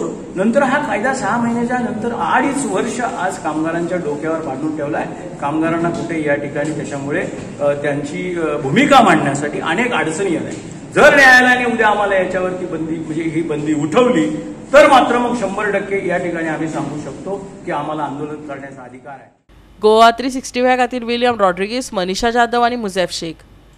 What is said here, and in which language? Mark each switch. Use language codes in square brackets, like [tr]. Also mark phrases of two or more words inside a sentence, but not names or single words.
[mr] नंतर हा कायदा 6 महिन्याच्या नंतर 2.5 वर्ष आज कामगारांच्या डोक्यावर बांधून ठेवलाय। कामगारांना कुठे या ठिकाणी त्याच्यामुळे त्यांची भूमिका मांडण्यासाठी अनेक अडचणी आल्या। जर न्यायालयाने उद्या आम्हाला याच्यावरती बंदी म्हणजे ही बंदी उठवली तर मात्र मग 100% या ठिकाणी आम्ही सांगू शकतो की आम्हाला आंदोलन करण्याचा अधिकार आहे। [kok] गोवा 365 खातीर विलियम रॉड्रिगीस, मनीषा जाधव आणि मुझेफ शेख।